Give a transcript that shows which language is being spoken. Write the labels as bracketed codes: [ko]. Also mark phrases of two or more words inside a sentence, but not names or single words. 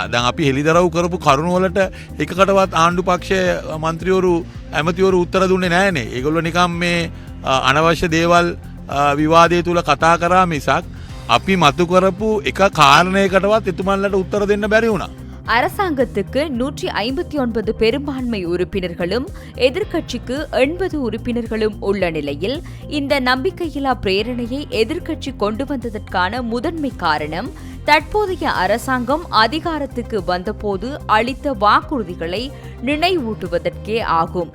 [si] දැන් අපි හෙළිදරව් කරපු කරුණු වලට එකකටවත් ආණ්ඩු පක්ෂයේ മന്ത്രിවරු ඇමතිවරු උත්තර දුන්නේ නැහැනේ. ඒගොල්ලෝ නිකම් මේ අනවශ්‍ය දේවල් විවාදය තුල කතා කරා මිසක් අපි මතු කරපු එක කාරණයකටවත් එතුමන්ලට උත්තර දෙන්න බැරි වුණා. [ta] அரசாங்கத்துக்கு 159 பெரும்பான்மை உறுப்பினர்களும் எதிர்க்கட்சிக்கு 80 உறுப்பினர்களும் உள்ள நிலையில் இந்த நம்பிக்கையில்லா பிரேரணையை எதிர்க்கட்சி கொண்டு வந்ததற்கான முதன்மை காரணம் தற்போதைய அரசாங்கம் அதிகாரத்துக்கு வந்தபோது அளித்த வாக்குறுதிகளை நினைவூட்டுவதற்கே ஆகும்.